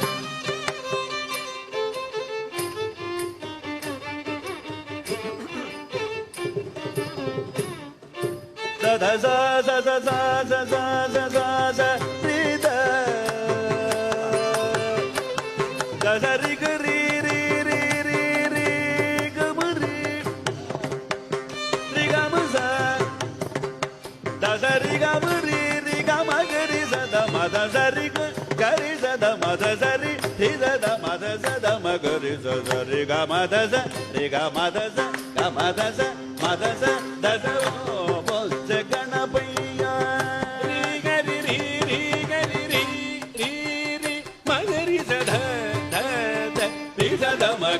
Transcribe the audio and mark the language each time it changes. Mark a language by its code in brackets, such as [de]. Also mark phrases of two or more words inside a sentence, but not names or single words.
[kn] సద స స స స స స స స స రి ద ద స రి గ రి రి రి రి రి గ మ రి రి గ మ స ద స రి గ మ రి రి గ మ గ రి స ద మ ద స రి గ గ రి స ద ಮದ ಸರಿ ರಿದ ಮದ ಸದ ಮಗರಿ ಸರಿ ಗ ಮದ ಸ ರಿ ಗ ಮದ ಸ ಗ ಮದ ಸ ಮದ ಸ ದದ ಬೊಜ್ಜ ಗಣಪಯ್ಯ ರೀ ಗರಿ ರೀ ರೀ ಗರಿ ರೀ ರೀ ರೀ ಮಗರಿ ಸದ ದ ದ ರಿ ಸದ ಮಗ